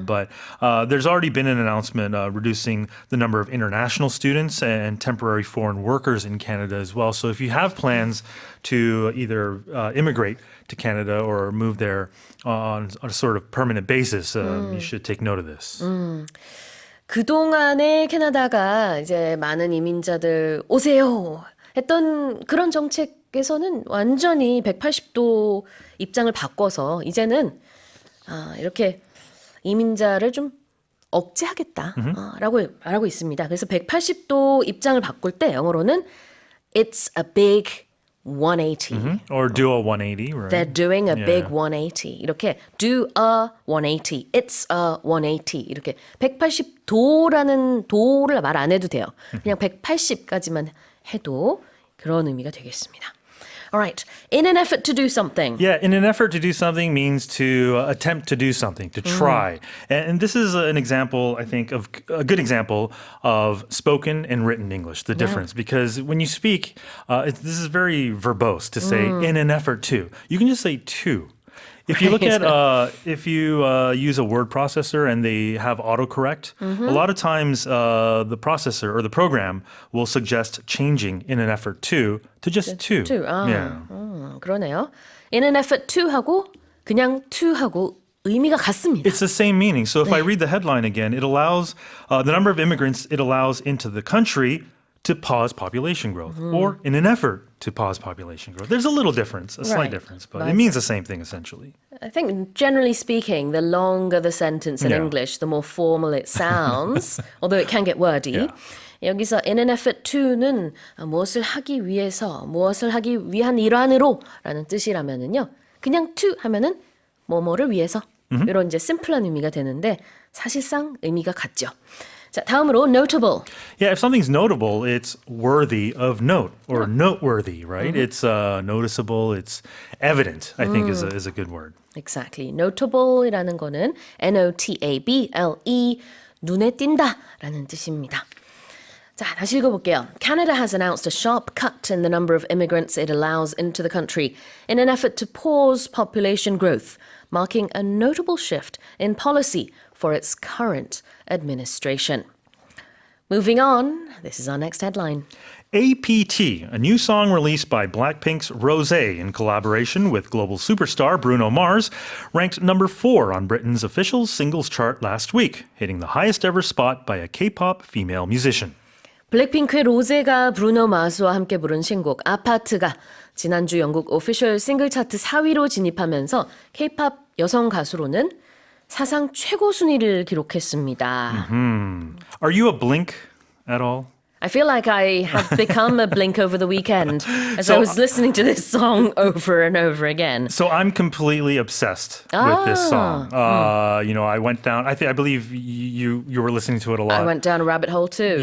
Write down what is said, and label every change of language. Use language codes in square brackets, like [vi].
[en] But there's already been an announcement reducing the number of international students and temporary foreign workers in Canada as well. So if you have plans to either immigrate to Canada or move there on a sort of permanent basis, you should take note of this. [ko] 그동안에 캐나다가 이제 많은 이민자들 오세요 했던 그런 정책에서는 완전히 180도 입장을 바꿔서 이제는 이렇게 이민자를 좀 억제하겠다라고 말하고 있습니다. 그래서 180도 입장을 바꿀 때 영어로는 [en] It's a big 180. Or do a 180, right? They're doing a big 180. [ko] 이렇게 [en] do a 180. It's a 180. [ko] 이렇게 180도라는 도를 말 안 해도 돼요. 그냥 180까지만 해도 그런 의미가 되겠습니다. [en] All right. In an effort to do something. Yeah, in an effort to do something means to attempt to do something, to try. And this is an example, I think, of a good example of spoken and written English, the difference. Because when you speak, this is very verbose to say in an effort to. You can just say to. If you look at, if you use a word processor and they have autocorrect, a lot of times the processor or the program will suggest changing in an effort to just to. [ko] 그러네요. [en] In an effort to [ko] 하고 그냥 to 하고 의미가 같습니다. [en] It's the same meaning. So if I read the headline again, it allows the number of immigrants it allows into the country to pause population growth or in an effort to pause population growth. There's a little difference, a slight difference, but it means the same thing essentially. I think generally speaking, the longer the sentence in English, the more formal it sounds, although it can get wordy. [ko] 여기서 [en] in an effort to [ko] 는 무엇을 하기 위해서, 무엇을 하기 위한 일환으로 라는 뜻이라면은요. 그냥 to 하면은 뭐뭐를 위해서 이런 이제 심플한 의미가 되는데 사실상 의미가 같죠. 자, 다음으로 notable. [en] Yeah, if something's notable, it's worthy of note or noteworthy, right? It's noticeable, it's evident, I think is a good word. Exactly. [ko] Notable이라는 거는 N-O-T-A-B-L-E 눈에 띈다라는 뜻입니다. 자, 다시 읽어볼게요. [en] Canada has announced a sharp cut in the number of immigrants it allows into the country in an effort to pause population growth, marking a notable shift in policy for its current administration. Moving on, this is our next headline. APT, a new song released by BLACKPINK's Rosé in collaboration with global superstar Bruno Mars, ranked number 4 on Britain's official singles chart last week, hitting the highest ever spot by a K-pop female musician. [ko] 블랙핑크의 로제가 브루노 마스와 함께 부른 신곡 아파트가 지난주 영국 오피셜 싱글 차트 4위로 진입하면서 K-팝 여성 가수로는 사상 최고 순위를 기록했습니다. [en] Are you a Blink at all? I feel like I have become a Blink over the weekend as I was listening to this song over and over again. So I'm completely obsessed with this song. You know, I went down. I believe you were listening to it a lot. I went down a rabbit hole too.